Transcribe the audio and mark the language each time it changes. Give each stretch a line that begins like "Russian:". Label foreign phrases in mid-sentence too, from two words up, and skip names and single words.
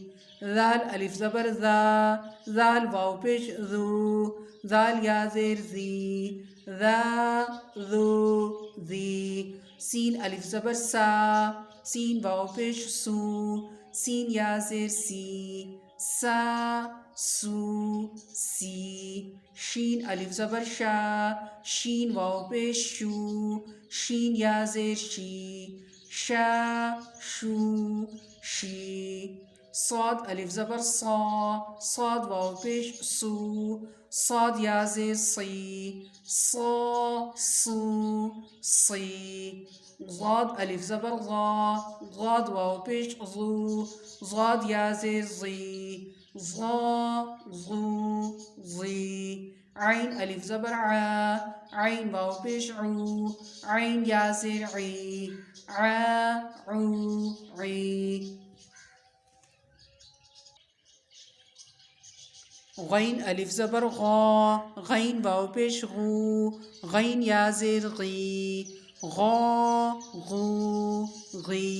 Urdu: ذال الف زبر ذا، ذال واو پیش ذو، ذال یا زیر زی، ذا ذو زی۔ سین الف زبر سا، سین واو پیش سو، سین یا زیر سی، سا سو سی۔ شین الف زبر شا، شین واو پیش شو، شین یا زیر شی، شا شو شی۔ صاد الف زبر صا، صاد واو پیش سو، صاد یا زیر صی، صا صو صی۔ غاد الف زبر غا، غاد واو پیش غو، غاد یا زیر زی، غا غو غی۔ عین الف زبر عا، عین واو پیش عو، عین یا زیر عی، عا عو عی۔ غین الف زبر غا، غین واو پیش غو، غین یا زیر غی، غا غو غی۔